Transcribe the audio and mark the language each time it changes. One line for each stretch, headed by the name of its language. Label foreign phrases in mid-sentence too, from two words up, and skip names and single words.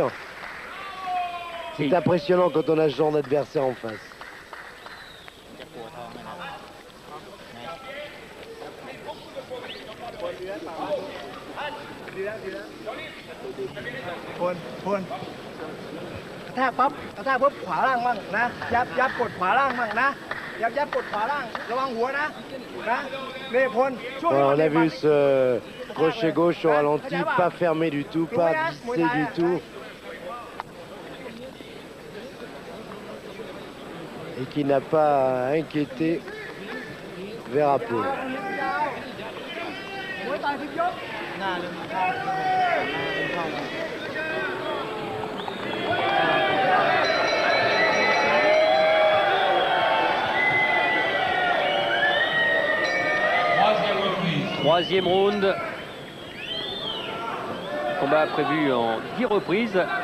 French: C'est impressionnant quand on a ce genre d'adversaire en face.
Thai: Pôn กระแทกปั๊บกระแทกปุ๊บขวาล่างมั่งนะยับกดขวาล่างมั่งนะยับกดขวาล่างระวังหัวนะนี่พลช่วง
French: On a vu ce crochet gauche au ralenti, pas fermé du tout, pas vissé du tout. Et qui n'a pas inquiété Verapol.
Thai: มวยต่อย10 ยกหน้าเลยเข้า
French: Troisième round. Combat prévu en 10 reprises.